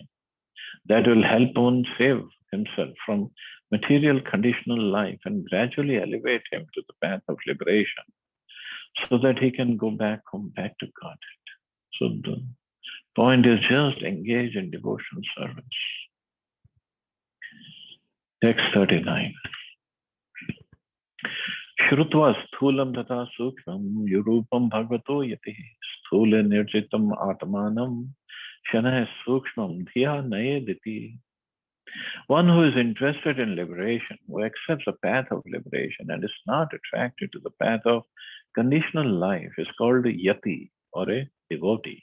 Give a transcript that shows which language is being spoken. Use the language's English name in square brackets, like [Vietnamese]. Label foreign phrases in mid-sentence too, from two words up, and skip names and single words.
[English] That will help one save himself from material conditional life and gradually elevate him to the path of liberation, so that he can go back home, back to Godhead. So the point is just engage in devotional service. Text 39. [Sanskrit] श्रुत्वा स्थूलं तथा सूक्ष्मं रूपं भगवतो यतिः स्थूले निर्जितम् आत्मानं शनैः सूक्ष्मं धिया नयेदिति. [English] One who is interested in liberation, who accepts the path of liberation and is not attracted to the path of conditional life, is called a yati, or a devotee.